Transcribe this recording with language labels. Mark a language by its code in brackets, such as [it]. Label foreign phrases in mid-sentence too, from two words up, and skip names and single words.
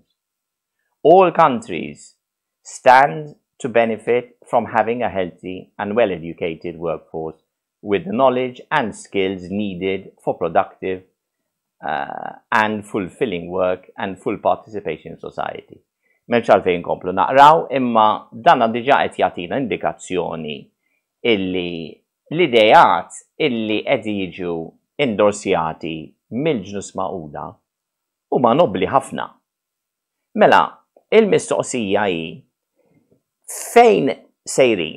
[en] All countries stand to benefit from having a healthy and well-educated workforce with the knowledge and skills needed for productive and fulfilling work and full participation in society. [mt] M'hemmx għalfejn komplu naqraw, imma dan diġà qed jagħtina indikazzjoni illi l-idejat illi qed jiġu indorsjati mill-ġnus Magħquda huma nobbli ħafna. Mela, il-mistoqsija hi fejn sejrin?